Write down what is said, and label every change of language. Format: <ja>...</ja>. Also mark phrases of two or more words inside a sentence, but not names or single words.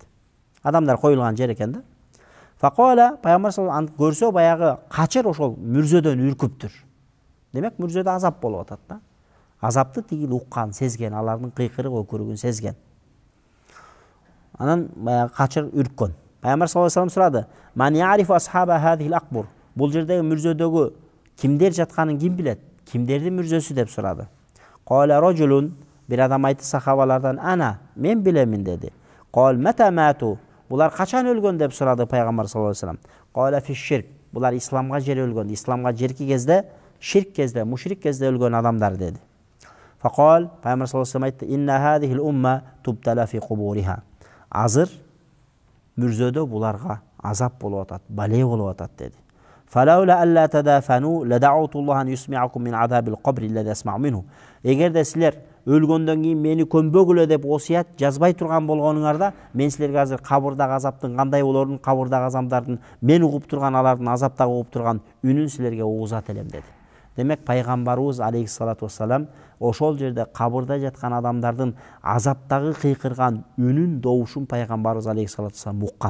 <ky>Адамдар коюлган жер экен да. Факола пайгамбар саллаллаху көрсө баягы качыр ошол мүрзөдөн үркүптүр. Демек мүрзөдө азап болуп атат да. Азапты тигил уккан, сезген, алардын кыйкырык өкүрүгүн сезген. Анан баягы качыр үрккөн. Пайгамбар</ky> <ar>صلى الله عليه</ar> <ky>сурады:</ky> <ar>"من يعرف أصحاب هذه الأقبر?"</ar> <ky>Бул жердеги мүрзөдөгү кимдер жатканын ким билет? Кимдердин мүрзөсү деп сурады.</ky> <ar>قال رجل,</ar> <ky>бир адам айтты сахабалардан: "Ана, мен билемин" деди.</ky> <ar>قال متى ماتوا,</ar> <ky>булар качан өлгөн деп сурады пайгамбар</ky> <ar>صلى الله عليه وسلم. قال في شرك,</ar> <ky>булар исламга жер өлгөн, исламга жерки кезде, ширк кезде, мушрик кезде өлгөн адамдар деди. Факал пайгамбар</ky> <ar>صلى الله عليه وسلم</ar> <ky>айтты:</ky> <ar>"إن هذه الأمة تبتلى في قبورها."</ar> <ky>Азыр мүрзөдө буларга азап болуп атат, бале болуп атат деди.</ky> <ar>فلولا ألا تدافنوا لدعوت الله أن يسمعكم من عذاب القبر الذي أسمع منه.</ar> <ky>Эгерде силер өлгөндөн кийин мени көмбөгүлө деп осуят жазбай турган болгонуңарда, мен силерге азыр кабырдагы азаптын кандай болорун, кабырдагы азамдардын мен угуп турган, алардын азаптагы угуп турган үнүн силерге угузат элем деди. Демек пайгамбарыбыз</ky> <ar>عليه الصلاة والسلام</ar> <ky>ошол жерде кабырда жаткан адамдардын азаптагы кыйкырган үнүн, добушун пайгамбарыбыз</ky> <ar>عليه الصلاة والسلام</ar> <ky>уккан.</ky>